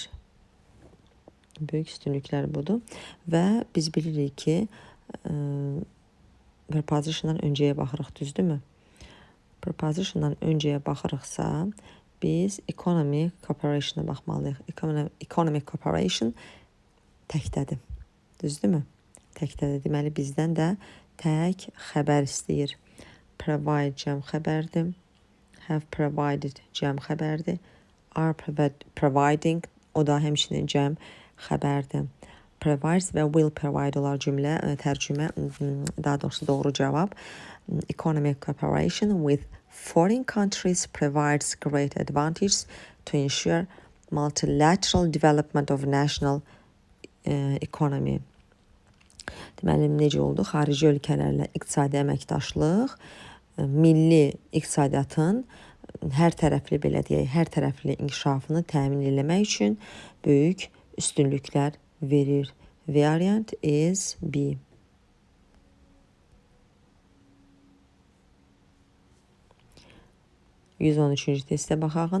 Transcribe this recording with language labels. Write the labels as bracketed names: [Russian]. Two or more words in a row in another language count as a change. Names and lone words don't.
[Azerbaijani] Böyük üstünlüklər budur və biz bilirik ki, prepositiondan öncəyə baxırıq, düzdürmü? Prepositiondan öncəyə baxırıqsa, biz [English] economic cooperation-a [Azerbaijani] baxmalıyıq. [English] Economic cooperation [Azerbaijani] təkdədir, düzdürmü? Təkdədir, deməli bizdən də tək xəbər istəyir. Provide cəm xəbərdir. [English] Have provided [Azerbaijani] cəm xəbərdir. [English] Are providing, [Azerbaijani] o da həmçinin cəm xəbərdir. Provides və [English] will provide [Azerbaijani] olar cümlə, tərcümə, daha doğrusu doğru cavab. [English] Economic cooperation with foreign countries provides great advantage to ensure multilateral development of national economy. [Azerbaijani] Deməli, necə oldu? Xarici ölkələrlə iqtisadi əməkdaşlıq, milli iqtisadiyyatın hər tərəfli, belə deyək, hər tərəfli inkişafını təmin eləmək üçün böyük üstünlüklər verir. [English] Variant is B. [Azerbaijani] %13-cü testə baxaq.